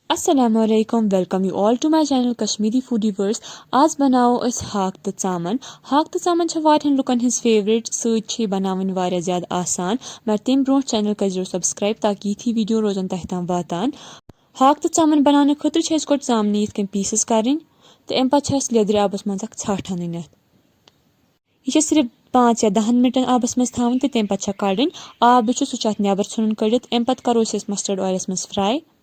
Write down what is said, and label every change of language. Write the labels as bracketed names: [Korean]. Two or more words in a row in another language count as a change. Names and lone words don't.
[English] Assalamualaikum, welcome you all to my channel Kashmiri Foodiverse. [Kashmiri] आज बनाओ अस हाक तो चामन। हाक तो चामन छ वारियन लुकन हिज फेवरेट सच छ बनावन वारिया ज्यादा आसान। मगर तम ब्रोह चैनल करो सब्सक्राइब ताकि यी वीडियो रोजन तह तम वातान। हाक तो चामन बनाने खुद छ गोट चामन यथ कन पीसेस करें तो अम पे लेदर आबस मज छठ अन यह सिर्फ 5 या 10 मिनटन आबस मज थवन तो तम पे कड़न आब सह नबर ुन कड़ित अम पे करो [English] mustard oils [Kashmiri] मज फ्राई।